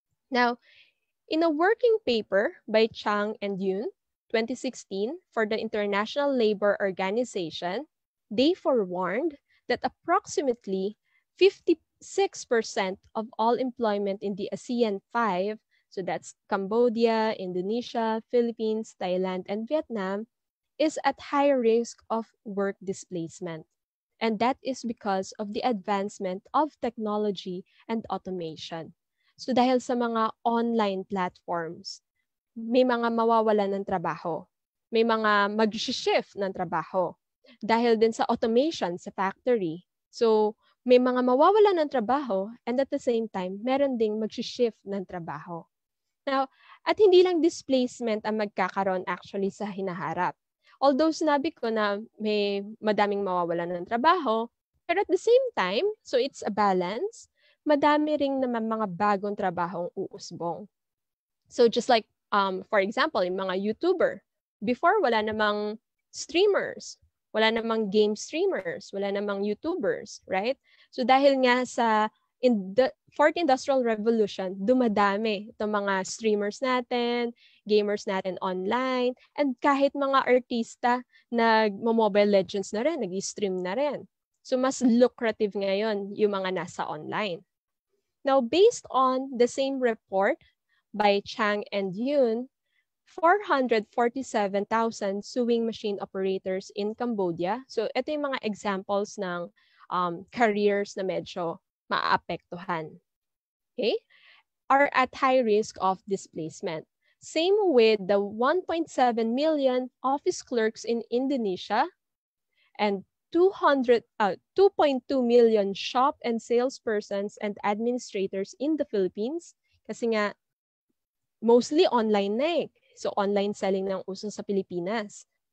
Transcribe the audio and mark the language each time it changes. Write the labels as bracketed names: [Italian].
[English] Now, in a working paper by Chang and Yoon, 2016, for the International Labour Organization, they forewarned that approximately 56% of all employment in the ASEAN 5, so that's Cambodia, Indonesia, Philippines, Thailand, and Vietnam, is at high risk of work displacement. And that is because of the advancement of technology and automation. [Filipino] So dahil sa mga online platforms, may mga mawawalan ng trabaho. May mga mag-shift ng trabaho. Dahil din sa automation sa factory. So may mga mawawalan ng trabaho [English] and at the same time, [Filipino] meron ding mag-shift ng trabaho. Now, at hindi lang displacement ang magkakaroon actually sa hinaharap. Although sinabi ko na may madaming mawawalan ng trabaho, pero [English] at the same time, so it's a balance, [Filipino] madami ring naman mga bagong trabahong uusbong. [English] So just like, for example, [Filipino] yung mga YouTuber. Before, wala namang streamers. Wala namang game streamers. Wala namang YouTubers, right? So dahil nga sa Fourth Industrial Revolution, dumadami itong mga streamers natin, gamers natin online, and kahit mga artista nag-Mobile Legends na rin, nag-stream na rin. So mas lucrative ngayon yung mga nasa online. [English] Now, based on the same report by Chang and Yoon, 447,000 sewing machine operators in Cambodia. [Filipino] So ito yung mga examples ng careers na medyo maaapektuhan. [English] Okay? Are at high risk of displacement. Same with the 1.7 million office clerks in Indonesia and 2.2 million shop and salespersons and administrators in the Philippines. [Filipino] Kasi nga, mostly online na eh. So, online selling ng uso sa Pilipinas.